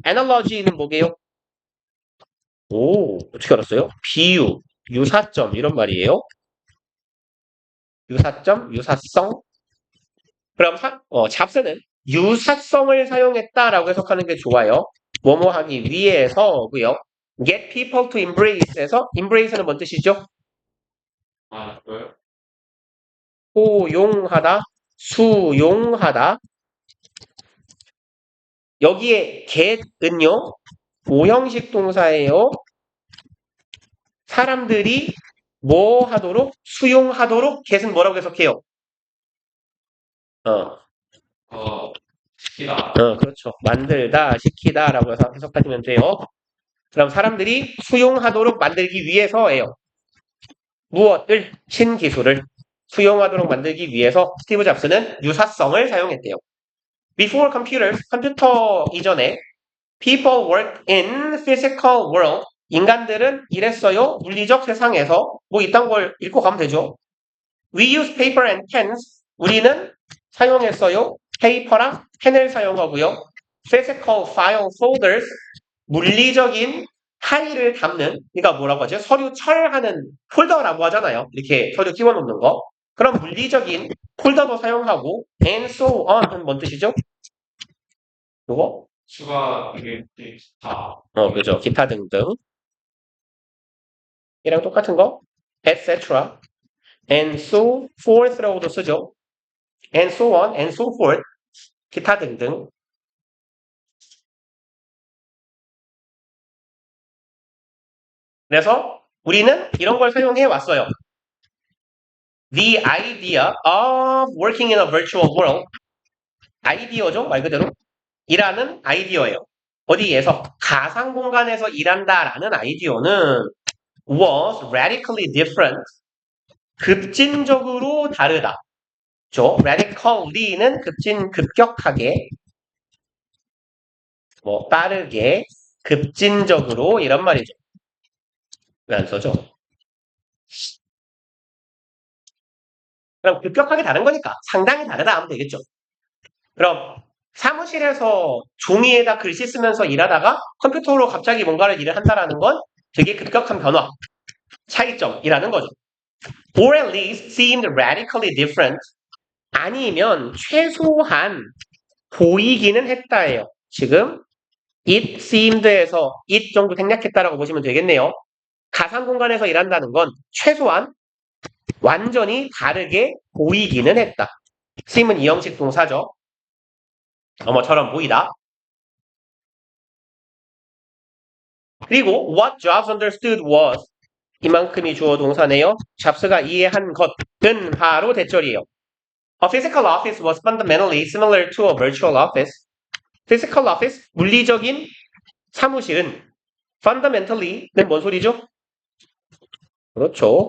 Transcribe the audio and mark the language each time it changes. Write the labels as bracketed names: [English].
[Korean] analogy는 뭐게요? 오, 어떻게 알았어요? 비유, 유사점 이런 말이에요. 유사점, 유사성. 그럼 잡스는 유사성을 사용했다라고 해석하는 게 좋아요. 뭐뭐 하기 위해서고요. [English] Get people to embrace [Korean] 에서 embrace는 뭔 뜻이죠? 뭐요? 포용하다, 수용하다. 여기에 get은요, 오형식 동사예요. 사람들이 뭐 하도록? 수용하도록 get은 뭐라고 해석해요? 시키다. 그렇죠. 만들다, 시키다라고 해서 해석하시면 돼요. 그럼 사람들이 수용하도록 만들기 위해서예요. 무엇을? 신기술을 수용하도록 만들기 위해서 스티브 잡스는 유사성을 사용했대요. [English] Before computers, [Korean] 컴퓨터 이전에 [English] people worked in physical world. [Korean] 인간들은 일했어요. 물리적 세상에서. 뭐 이딴 걸 읽고 가면 되죠. [English] We use paper and pens. [Korean] 우리는 사용했어요. 페이퍼랑 펜을 사용하고요. [English] Physical file folders. [Korean] 물리적인 파일을 담는, 그러니까 뭐라고 하죠? 서류 철하는 폴더라고 하잖아요. 이렇게 서류 끼워놓는 거. 그럼 물리적인 폴더도 사용하고 [English] and so on [Korean] 은 뭔 뜻이죠? 요거? 수가 이게 다. 그죠. 기타 등등. 이랑 똑같은 거. etc. [English] and so forth [Korean] 라고도 쓰죠. [English] and so on, and so forth. [Korean] 기타 등등. 그래서 우리는 이런 걸 사용해 왔어요. [English] The idea of working in a virtual world. [Korean] 아이디어죠, 말 그대로. 일하는 아이디어예요. 어디에서? 가상 공간에서 일한다라는 아이디어는 [English] was radically different. [Korean] 급진적으로 다르다. radically는 급격하게, 빠르게, 급진적으로 이런 말이죠. 왜 안 써죠? 그럼 급격하게 다른 거니까 상당히 다르다 하면 되겠죠. 그럼 사무실에서 종이에다 글씨 쓰면서 일하다가 컴퓨터로 갑자기 뭔가를 일을 한다라는 건 되게 급격한 변화, 차이점이라는 거죠. [English] Or at least seemed radically different. [Korean] 아니면 최소한 보이기는 했다예요. 지금 it seemed에서 it 정도 생략했다라고 보시면 되겠네요. 가상 공간에서 일한다는 건 최소한 완전히 다르게 보이기는 했다. seem은 이형식 동사죠. 뭐처럼 보이다. 그리고 [English] what Jobs understood was [Korean] 이만큼이 주어 동사네요. 잡스가 이해한 것은 바로 대절이에요. [English] A physical office was fundamentally similar to a virtual office. [Korean] Physical office, 물리적인 사무실은 fundamentally는 뭔 소리죠? 그렇죠.